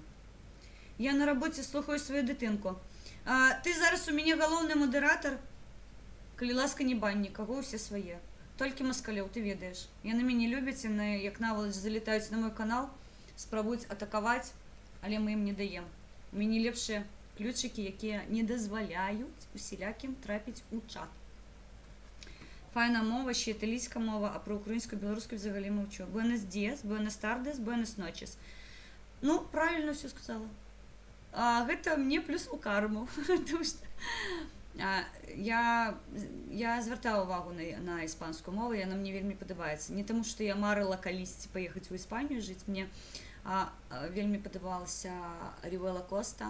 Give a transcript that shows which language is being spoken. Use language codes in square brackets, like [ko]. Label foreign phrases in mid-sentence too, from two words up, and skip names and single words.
[be] Я на рабоце слухаю сваю дытынку. Ты зараз у мяне галоўны мадэратар, калі ласка, не бань нікаго, усе свае. Толькі маскалёў, ты ведаеш. Яны мяне любяць, яны, як навалач, залетаюць на мой канал, спрабуюць атакаваць, але мы ім не даем. У мяне лепшыя ключыкі, якія не дазваляюць усялякім трапіць у чат. [uk] Файна мова, ще італійська мова, а про українську, білоруську взагалі мовчу. [es] Buenos días, buenas tardes, buenas noches. [uk] Ну, правильно все сказала. [be] Гэта мне плюс у карму. Тому што я звяртала увагу на іспанскую мову, яна мне вельмі падабаецца. Не таму, што я марыла калісьці паехаць у Іспанію жыць, мне вельмі падабалася Рівела Коста.